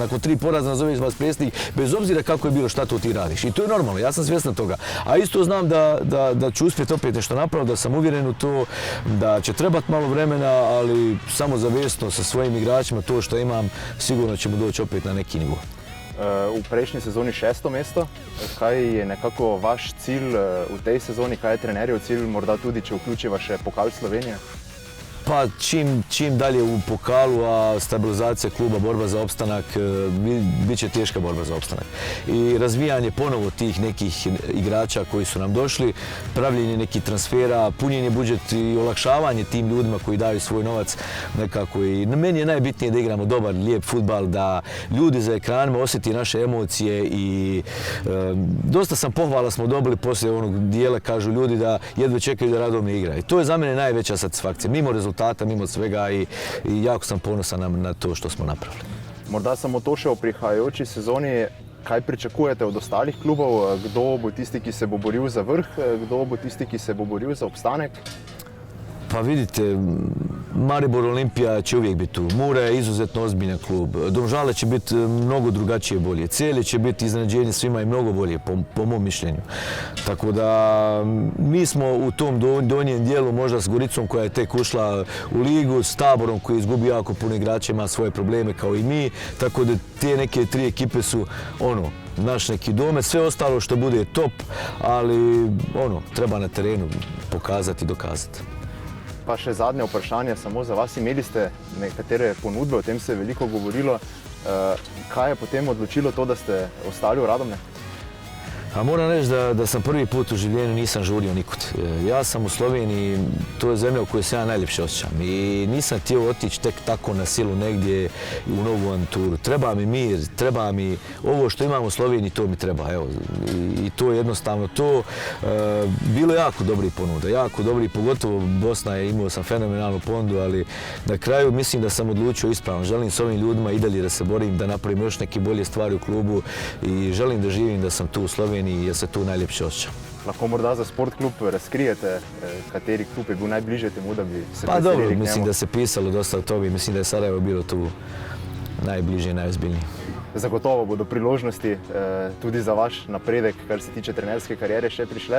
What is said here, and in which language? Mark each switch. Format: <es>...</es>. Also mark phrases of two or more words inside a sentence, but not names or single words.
<bs>Nakon 3 poraza nazoveš vas predsjednik, bez obzira kako je bilo, šta to ti radiš. I to je normalno, ja sam svjestan toga. A isto znam da ću uspjeti opet nešto napraviti, da sam uvjeren u to, da će trebati malo vremena, ali samozavjesno sa svojim igračima, to što imam, sigurno ćemo doći opet na neki nivo.</bs> <sl>V prejšnji sezoni 6. mesto. Kaj je nekako vaš cilj v tej sezoni, kaj je trenerjev cilj, morda tudi, če vključiva še pokal Slovenije?</sl> <bs>Pa čim dalje u pokalu, a stabilizacija kluba, borba za opstanak, bit će teška borba za opstanak. I razvijanje ponovo tih nekih igrača koji su nam došli, pravljenje nekih transfera, punjenje budžet i olakšavanje tim ljudima koji daju svoj novac nekako. I meni je najbitnije da igramo dobar, lijep fudbal, da ljudi za ekranima osjeti naše emocije i dosta sam pohvala smo dobili poslije onog dijela, kažu ljudi da jedva čekaju da Radomlje igra. I to je za mene najveća satisfakcija. Mimo rezultata, mimo svega i jako sam ponosan na to što smo napravili.</bs> <sl>Morda samo to še v prihajajoči sezoni, kaj pričakujete od ostalih klubov? Kdo bo tisti, ki se bo boril za vrh? Kdo bo tisti, ki se bo boril za obstanek?</sl> <bs>Pa vidite, Maribor Olimpija će uvijek biti tu. Mura je izuzetno ozbiljan klub. Domžale će biti mnogo drugačije bolje. Celje će biti iznenađenje svima i mnogo bolje, po mom mišljenju. Tako da mi smo u tom donjem dijelu, možda s Goricom koja je tek ušla u ligu, s Taborom koji je izgubio jako puno igrača, ima svoje probleme kao i mi. Tako da te neke 3 ekipe su naš neki domet. Sve ostalo što bude top, ali treba na terenu pokazati i dokazati.</bs> <sl>Pa še zadnje vprašanje samo za vas. Imeli ste nekatere ponudbe, o tem se je veliko govorilo. Kaj je potem odločilo to, da ste ostali v Radomlju?</sl> <bs>A moram reći da sam prvi put u življenju nisam žurio nikud. Ja sam u Sloveniji, to je zemlja u kojoj se ja najljepše osjećam i nisam htio otići tek tako na silu negdje u novu avanturu. Treba mi mir, treba mi ovo što imam u Sloveniji, to mi treba. Evo, i to je jednostavno to. Bilo je jako dobrih ponuda, jako dobrih, pogotovo Bosna je, imao sam fenomenalnu ponudu, ali na kraju mislim da sam odlučio ispravno. Želim s ovim ljudima i dalje da se borim, da napravim još neke bolje stvari u klubu i želim da živim, da sam tu u Sloveniji jer se tu najljepše osjećam.</bs> <sl>Lahko morda za Sport klub razkrijete, kateri klub je bil najbliže temu, da bi se</sl> <bs>Pa dobro, mislim da se pisalo dosta o tobi, mislim da je Sarajevo bilo tu najbliže i najozbiljnije.</bs> <sl>Zagotovo bodo priložnosti tudi za vaš napredek, kar se tiče trenerske karijere, še prišle.</sl>